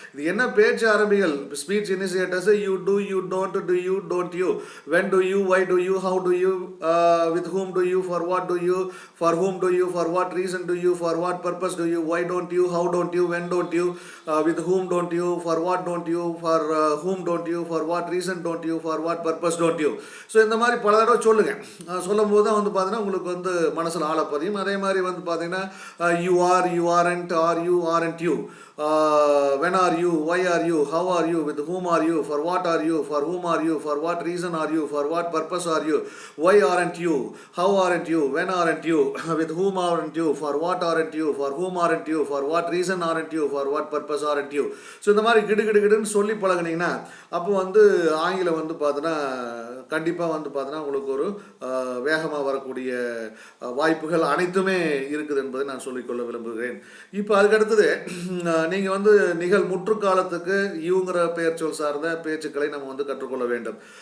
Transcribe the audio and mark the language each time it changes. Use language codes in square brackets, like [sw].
[ta] இது என்ன பேச்சு ஆரம்பிகள். [en] Speech initiators you do, you don't, do you, don't you, when do you, why do you, how do you, with whom do you, for what do you, for whom do you, for what reason do you, for what purpose do you, why don't you, how don't you, when don't you, with whom don't you, for what don't you, for whom don't you, for what reason don't you, for what purpose don't you. [ta] So இந்த மாதிரி பல தடவை சொல்லுங்கள். சொல்லும் போது தான் வந்து பார்த்தீங்கன்னா உங்களுக்கு வந்து மனசில் ஆழப்பதியும். அதே மாதிரி வந்து பார்த்தீங்கன்னா [en] You are, you aren't, are you aren't you, when are you, why are you, how are you, with whom are you, for what are you, for whom are you, for what reason are you, for what purpose are you, why aren't you, how aren't you, when aren't you, with whom aren't you, for what aren't you, for whom aren't you, for what reason aren't you, for what purpose aren't you. [ta] So இந்த மாதிரி கிடுகிடுன்னு சொல்லி பழகினீங்கன்னா அப்போ வந்து ஆங்கிலம் வந்து பார்த்தோன்னா கண்டிப்பாக வந்து பார்த்தோன்னா உங்களுக்கு ஒரு வேகமாக வரக்கூடிய வாய்ப்புகள் அனைத்துமே இருக்குது என்பதை நான் சொல்லிக்கொள்ள விரும்புகிறேன். இப்போ அதுக்கடுத்தது நீங்கள் வந்து நிகழ் முற்றுக்காலத்துக்கு யூங்கிற பெயர் சொல் சார்ந்த பேச்சுக்களை நம்ம வந்து கற்றுக்கொள்ள வேண்டும்.